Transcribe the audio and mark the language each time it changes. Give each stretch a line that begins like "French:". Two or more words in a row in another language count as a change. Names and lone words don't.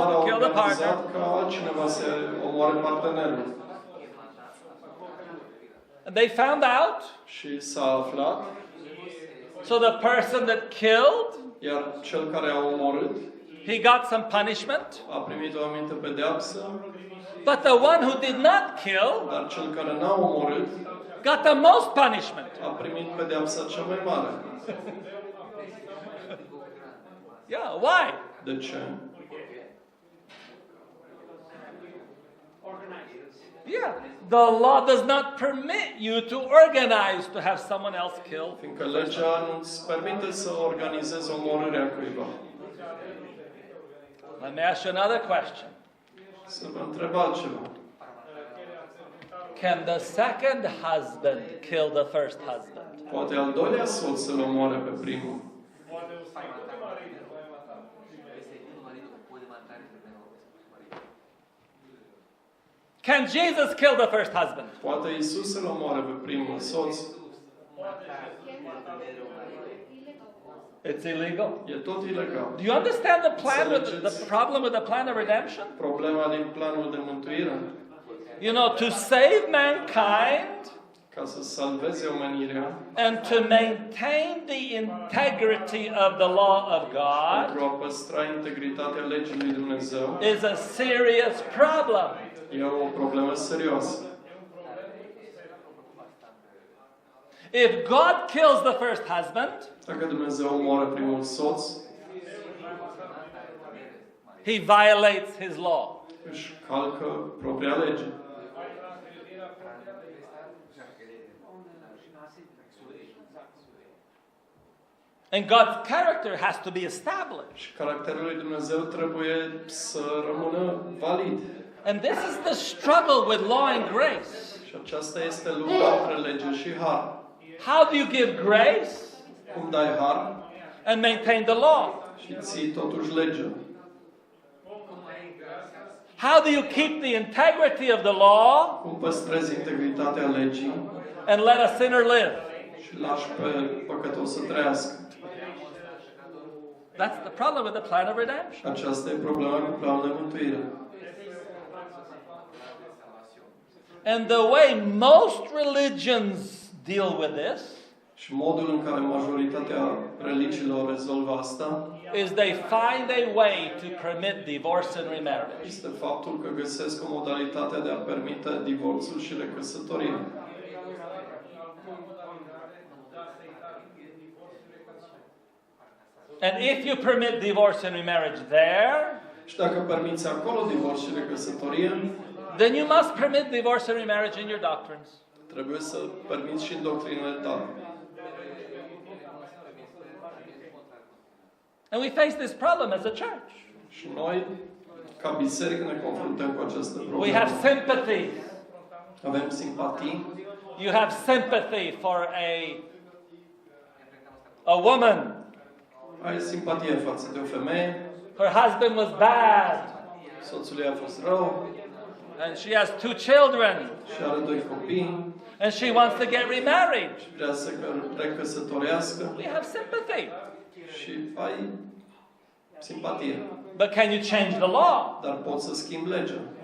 Romanian: doar a
English: to kill the partner.
Romanian: organizat ca altcineva să omoare partenerul.
English: And they found out.
Romanian: Și s-a aflat,
English: So the person that killed,
Romanian: iar cel care a omorât
English: he got some punishment.
Romanian: a primit o anumită pedeapsă,
English: But the one who did not kill
Romanian: dar cel care n-a omorât
English: got the most punishment.
Romanian: a primit pedeapsa cea mai mare.
English: Yeah, why?
Romanian: De ce?
English: Yeah, the law does not permit you to organize to have someone else killed.
Romanian: Fiindcă legea nu-ți permite să organizezi omorârea cuiva.
English: Let me ask you another question.
Romanian: Să vă întreb altceva.
English: Can the second husband kill the first husband?
Romanian: Poate al doilea soț să-l omoare pe primul.
English: Can Jesus kill the first husband?
Romanian: Poate Iisus să-l omoare pe primul soț.
English: It's illegal.
Romanian: E tot ilegal.
English: Do you understand the plan with the problem with the plan of redemption?
Romanian: Problema din planul de mântuire,
English: You know, to save mankind
Romanian: ca să salveze omenirea,
English: and to maintain the integrity of the law of God
Romanian: pentru a păstra integritatea legii lui Dumnezeu,
English: is a serious problem.
Romanian: e o problemă serioasă.
English: If God kills the first husband,
Romanian: Dacă Dumnezeu omoară primul soț,
English: he violates his law.
Romanian: își calcă propria lege.
English: And God's character has to be established.
Romanian: Și caracterul lui Dumnezeu trebuie să rămână valid.
English: And this is the struggle with law and grace.
Romanian: Și aceasta este lupta între lege și har.
English: How do you give grace
Romanian: Cum dai har
English: and maintain the law?
Romanian: și ții totuși legea?
English: How do you keep the integrity of the law
Romanian: Cum păstrezi integritatea legii
English: and let a sinner live?
Romanian: și lași pe păcătos să trăiască?
English: That's the problem with the plan of redemption.
Romanian: Aceasta e problema cu planul de mântuire.
English: And the way most religions deal with this
Romanian: Și modul în care majoritatea religiilor rezolvă asta
English: is they find a way to permit divorce and remarriage.
Romanian: este faptul că găsesc o modalitate de a permite divorțul și recăsătoria.
English: And if you permit divorce and remarriage there,
Romanian: Și dacă permiți acolo divorț și recăsătorie,
English: then you must permit divorce and remarriage in your doctrines.
Romanian: trebuie să permiți și în doctrinele tale.
English: And we face this problem as a church.
Romanian: Și noi, ca biserică, ne confruntăm cu această
English: We
Romanian: problemă.
English: have sympathy.
Romanian: Avem simpatii.
English: You have sympathy for a woman.
Romanian: Ai simpatie față de o femeie.
English: Her husband was bad,
Romanian: Soțul ei a fost rău
English: and she has 2 children,
Romanian: și are 2 copii
English: and she wants to get remarried.
Romanian: și vrea să recăsătorească
English: We have sympathy.
Romanian: și ai simpatie.
English: But can you change the law?
Romanian: Dar poți să schimbi legea.